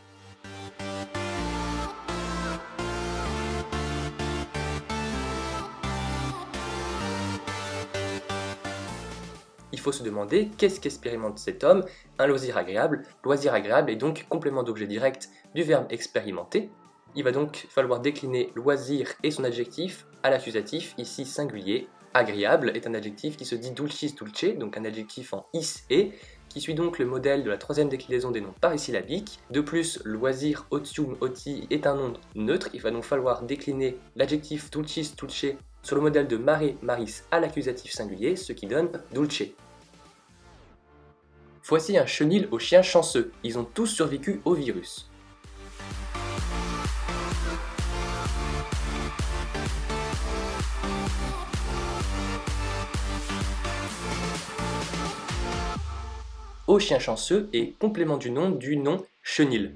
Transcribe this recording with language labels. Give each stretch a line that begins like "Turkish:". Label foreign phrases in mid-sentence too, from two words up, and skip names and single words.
French: Il faut se demander qu'est-ce qu'expérimente cet homme? Un loisir agréable. Loisir agréable est donc complément d'objet direct du verbe expérimenter. Il va donc falloir décliner loisir et son adjectif à l'accusatif, ici singulier. Agréable est un adjectif qui se dit
Latin: dulcis dulce,
French: donc un adjectif en is et, qui suit donc le modèle de la troisième déclinaison des noms parisyllabiques. De plus, loisir,
Latin: otium, oti
French: est un nom neutre. Il va donc falloir décliner l'adjectif
Latin: dulcis dulce
French: sur le modèle de
Latin: mare, maris
French: à l'accusatif singulier, ce qui donne dulce. Voici un chenil aux chiens chanceux, ils ont tous survécu au virus. Au chien chanceux est complément du nom chenil.